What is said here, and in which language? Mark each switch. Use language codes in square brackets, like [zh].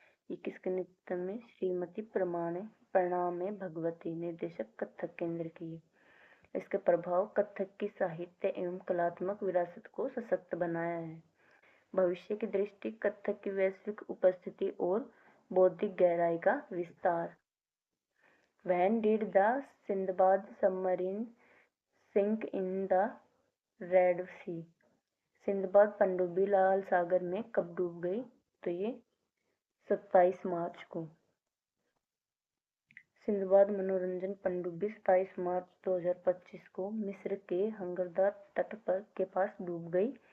[hi] ये किसके नेतृत्व में? श्रीमती प्रणामे भगवती, निर्देशक कथक केंद्र की। इसके प्रभाव कथक की साहित्य एवं कलात्मक विरासत को सशक्त बनाया है। भविष्य की दृष्टि, कथक की वैश्विक उपस्थिति और बौद्धिक गहराई का विस्तार। [en] When did the Sindbad submarine sink in the Red Sea? [hi] Sinbad पनडुब्बी लाल सागर में कब डूब गई? तो ये 27 मार्च को। सिंदबाद मनोरंजन पनडुब्बी 27 मार्च 2025 को मिस्र के हंगरदार तट के पास डूब गई।